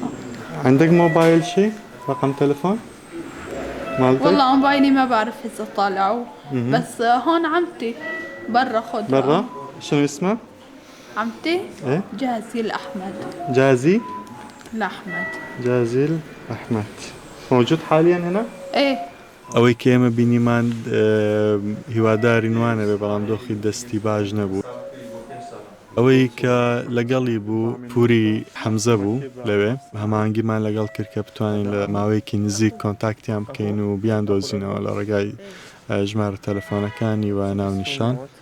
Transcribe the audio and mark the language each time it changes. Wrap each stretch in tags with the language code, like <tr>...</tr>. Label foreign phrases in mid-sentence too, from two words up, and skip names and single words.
<ar>عندك موبايل شيء؟ رقم تلفون؟ مالتك؟ والله موبايلي ما بعرف إذا طالعوا بس هون عمتي برا خذ. برا؟ شنو اسمه؟ عمتي؟ إيه؟ جازي الأحمد. جازي؟ الأحمد. جازي الأحمد. موجود حاليا هنا؟ إيه.</ar> <ckb>ئەوەی کە ئێمە بینیمان هیواداری نوانە بێ بەڵام دۆخی دەستی باش نەبوو. ئەوەی کە لەگەڵی بوو پوری حەمزە بوو لەوێ هەماهەنگیمان لەگەڵ کرد کە بتوانین لە ماوەیەکی نزیک کۆنتاکتیان بکەین و بیان دۆزینەوە لە ڕێگای ژمارە تەلەفۆنەکانی و ناونیشان.</ckb>